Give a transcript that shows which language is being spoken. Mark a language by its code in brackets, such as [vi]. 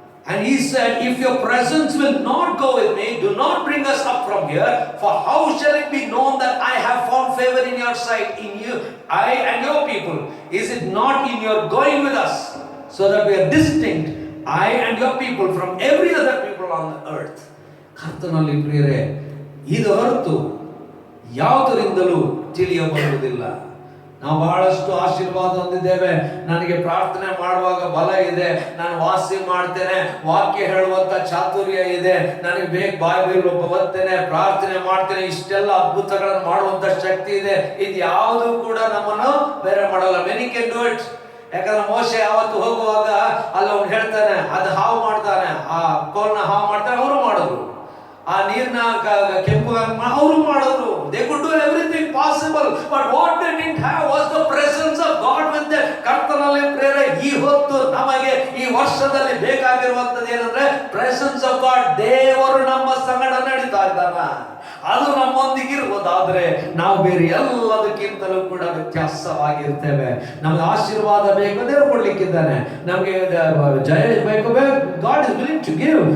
[en] And he said, if your presence will not go with me, do not bring us up from here, for how shall it be known that I have found favor in your sight, in you, I and your people? Is it not in your going with us, so that we are distinct, I and your people, from every other people on the earth? [kn] ಕರ್ತನಲ್ಲಿ ಪ್ರಿಯರೇ, ಇದು ಹೊರತು ಯಾವುದರಿಂದಲೂ ತಿಳಿಯಬರುವುದಿಲ್ಲ. ನಾವು ಬಹಳಷ್ಟು ಆಶೀರ್ವಾದ ಹೊಂದಿದ್ದೇವೆ, ನನಗೆ ಪ್ರಾರ್ಥನೆ ಮಾಡುವಾಗ ಬಲ ಇದೆ, ನಾನು ವಾಸಿ ಮಾಡ್ತೇನೆ, ವಾಕ್ಯ ಹೇಳುವಂತ ಚಾತುರ್ಯ ಇದೆ, ನನಗೆ ಬೇಗ ಬಾಯಿ ಬರ್ತೇನೆ, ಪ್ರಾರ್ಥನೆ ಮಾಡ್ತೇನೆ, ಇಷ್ಟೆಲ್ಲ ಅದ್ಭುತಗಳನ್ನು ಮಾಡುವಂತ ಶಕ್ತಿ ಇದೆ. ಇದು ಯಾವುದು ಕೂಡ ನಮ್ಮನ್ನು ಬೇರೆ ಮಾಡಲ್ಲ. [en] Many can do it. [kn] ಯಾಕಂದ್ರೆ ಮೋಶೆ ಯಾವತ್ತು ಹೋಗುವಾಗ ಅಲ್ಲಿ ಅವ್ನು ಹೇಳ್ತಾನೆ, ಅದು ಹಾವು ಮಾಡ್ತಾನೆ, ಆ ಕೋಲ್ನ ಹಾವು ಮಾಡ್ತಾನೆ, ಅವರು ಮಾಡಿದ್ರು. ಆ ನೀರ್ನ ಕೆಂಪು ಅವರು ಮಾಡಿದ್ರು. [en] They could do everything possible, but what they didn't have was the presence of God with them. [kn] ಕರ್ತನಲ್ಲಿ ಪ್ರೇರೆ, ಈ ಹೊತ್ತು ನಮಗೆ ಈ ವರ್ಷದಲ್ಲಿ ಬೇಕಾಗಿರುವಂತದ್ದು ಏನಂದ್ರೆ [en] Presence of God. [kn] ದೇವರು ನಮ್ಮ ಸಂಗಡ ನಡೀತಾ ಇದ್ದಾನ. ಅದು ನಮ್ಮೊಂದಿಗಿರುವುದಾದ್ರೆ ನಾವು ಬೇರೆ ಎಲ್ಲದಕ್ಕಿಂತಲೂ ಕೂಡ ವ್ಯತ್ಯಾಸವಾಗಿರ್ತೇವೆ. ನಮಗೆ ಆಶೀರ್ವಾದ ಬೇಕು, ದೇವರು ಕೊಡ್ಲಿಕ್ಕಿದ್ದಾನೆ. ನಮಗೆ ಜಯ ಬೇಕು, [en] God is willing to give.